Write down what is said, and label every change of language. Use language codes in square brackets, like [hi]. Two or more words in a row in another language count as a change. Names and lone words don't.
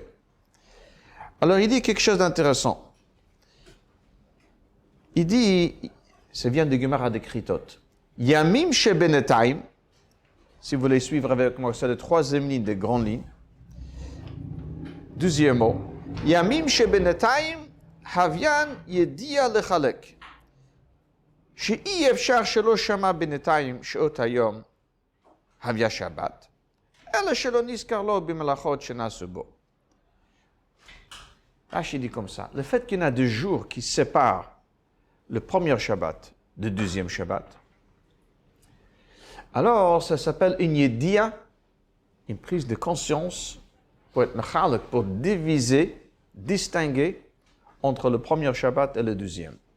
[fr] Alors, il dit quelque chose d'intéressant. Il dit, ça vient de Gemara de Kritot. [he] ימים שבינתיים, [fr] si vous voulez suivre avec moi, c'est la 3e ligne de grande ligne. Deuxième mot. [he] ימים שבינתיים הויין ידיעה לחלק. שאי אפשר שלא שמע בינתיים שעות היום הויא שבת, אלא שלא נזכר לו במלאכות שנעשו בו. [fr] Rashi dit comme ça, le fait qu'il y en a 2 jours qui séparent le premier Shabbat du deuxième Shabbat, alors ça s'appelle une yediya, une prise de conscience pour être mechalek, pour diviser, distinguer entre le premier Shabbat et le deuxième.